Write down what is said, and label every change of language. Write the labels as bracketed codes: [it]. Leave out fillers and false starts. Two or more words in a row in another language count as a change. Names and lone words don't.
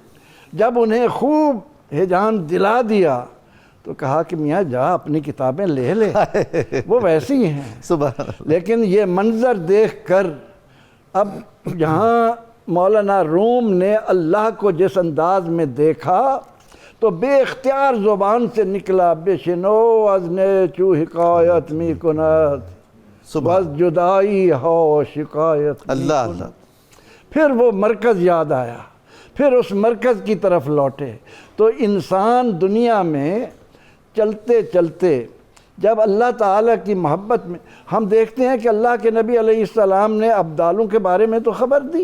[ur] جب انہیں خوب ہیجان دلا دیا تو کہا کہ میاں جا اپنی کتابیں لے لے، وہ ویسی ہیں۔ [ar] سبحان اللہ۔ [ur] لیکن یہ منظر دیکھ کر اب جہاں مولانا روم نے اللہ کو جس انداز میں دیکھا تو بے اختیار زبان سے نکلا [fa] بشنو از نے چو حکایت می کند بس جدائی ہو شکایت می [ur] اللہ کند۔ اللہ۔ پھر وہ مرکز یاد آیا، پھر اس مرکز کی طرف لوٹے۔ تو انسان دنیا میں چلتے چلتے جب اللہ تعالیٰ کی محبت میں، ہم دیکھتے ہیں کہ اللہ کے نبی [ar] علیہ السلام [ur] نے ابدالوں کے بارے میں تو خبر دی۔